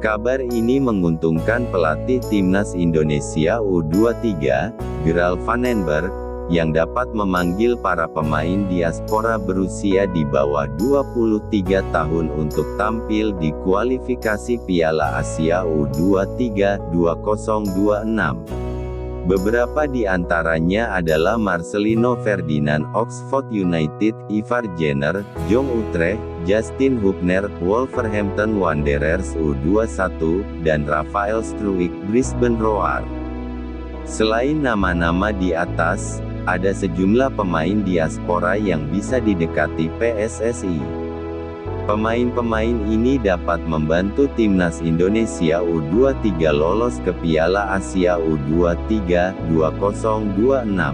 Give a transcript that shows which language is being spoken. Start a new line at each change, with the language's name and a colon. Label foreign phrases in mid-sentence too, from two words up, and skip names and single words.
Indonesian: Kabar ini menguntungkan pelatih timnas Indonesia U23, Gerald Vandenberg, yang dapat memanggil para pemain diaspora berusia di bawah 23 tahun untuk tampil di kualifikasi Piala Asia U23 2026. Beberapa di antaranya adalah Marcelino Ferdinand Oxford United, Ivar Jenner, Jong Utrecht, Justin Hubner, Wolverhampton Wanderers U21, dan Rafael Struijk, Brisbane Roar. Selain nama-nama di atas, ada sejumlah pemain diaspora yang bisa didekati PSSI. Pemain-pemain ini dapat membantu timnas Indonesia U23 lolos ke Piala Asia U23 2026.